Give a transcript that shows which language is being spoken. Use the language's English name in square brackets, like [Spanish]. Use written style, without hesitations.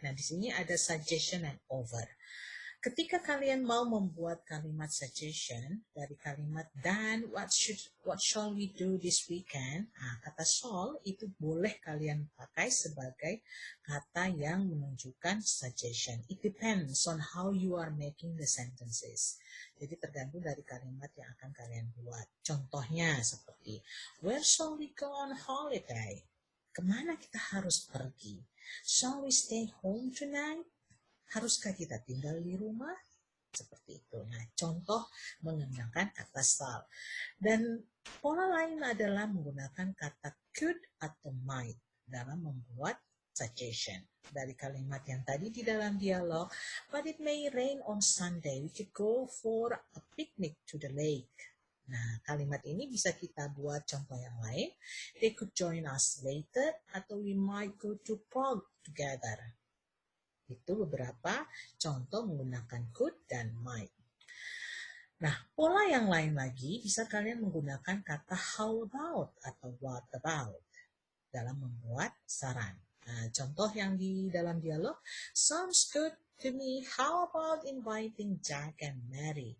[Indonesian] Nah, di sini ada suggestion and offer. Ketika kalian mau membuat kalimat suggestion dari kalimat dan [English] what shall we do this weekend? [Indonesian] Nah, kata shall itu boleh kalian pakai sebagai kata yang menunjukkan suggestion. [English] It depends on how you are making the sentences. [Indonesian] Jadi tergantung dari kalimat yang akan kalian buat. Contohnya seperti, [English] where shall we go on holiday? [Indonesian] Kemana kita harus pergi? [English] Shall we stay home tonight? [Indonesian] Haruskah kita tinggal di rumah? Seperti itu. Nah, contoh menggunakan kata shall. Dan pola lain adalah menggunakan kata could atau might dalam membuat suggestion. Dari kalimat yang tadi di dalam dialog, [English] but it may rain on Sunday, we could go for a picnic to the lake. [Indonesian] Nah, kalimat ini bisa kita buat contoh yang lain. [English] They could join us later, [Indonesian] atau [English] we might go to Prague together. [Indonesian] Itu beberapa contoh menggunakan could dan might. Nah, pola yang lain lagi bisa kalian menggunakan kata how about atau what about dalam membuat saran. Nah, contoh yang di dalam dialog, [English] sounds good to me. How about inviting Jack and Mary?